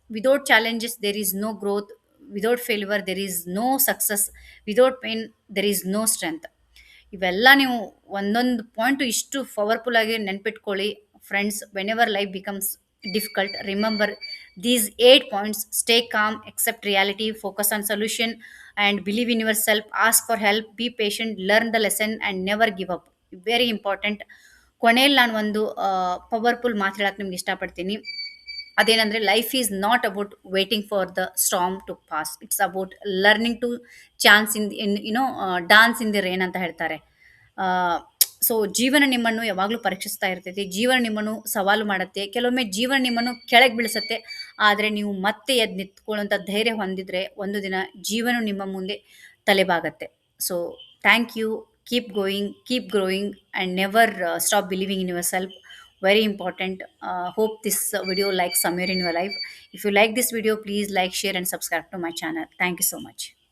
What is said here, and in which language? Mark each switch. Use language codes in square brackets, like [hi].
[en] Without challenges there is no growth, without failure there is no success, without pain there is no strength. [kn] ಇವೆಲ್ಲ ನೀವು ಒಂದೊಂದು point ಇಷ್ಟು powerful ಆಗಿ ನೆನ್ಪಿಟ್ಕೊಳ್ಳಿ. [en] Friends, whenever life becomes difficult, remember these 8 points. Stay calm, accept reality, focus on solution, and believe in yourself. Ask for help, be patient, learn the lesson, and never give up. Very important. [kn] ಕೊನೆಯಲ್ಲಿ ನಾನು ಒಂದು powerful ಮಾತು ಹೇಳಕ್ಕೆ ನಿಮ್ಗೆ ಇಷ್ಟಪಡ್ತೀನಿ. ಅದೇನಂದರೆ, [en] life is not about waiting for the storm to pass, it's about learning to chance in dance in the rain [kn] ಅಂತ ಹೇಳ್ತಾರೆ. So ಜೀವನ ನಿಮ್ಮನ್ನು ಯಾವಾಗಲೂ ಪರೀಕ್ಷಿಸ್ತಾ ಇರ್ತೈತಿ. ಜೀವನ ನಿಮ್ಮನ್ನು ಸವಾಲು ಮಾಡುತ್ತೆ. ಕೆಲವೊಮ್ಮೆ ಜೀವನ ನಿಮ್ಮನ್ನು ಕೆಳಗೆ ಬೀಳಿಸುತ್ತೆ. ಆದರೆ ನೀವು ಮತ್ತೆ ಎದ್ದು ನಿಂತ್ಕೊಳ್ಳುವಂಥ ಧೈರ್ಯ ಹೊಂದಿದ್ರೆ, ಒಂದು ದಿನ ಜೀವನ ನಿಮ್ಮ ಮುಂದೆ ತಲೆಬಾಗತ್ತೆ. [en] So thank you. Keep going, keep growing, and never stop believing in yourself. Very important. Hope this video likes somewhere in your life. If you like this video, please like, share, and subscribe to my channel. Thank you so much.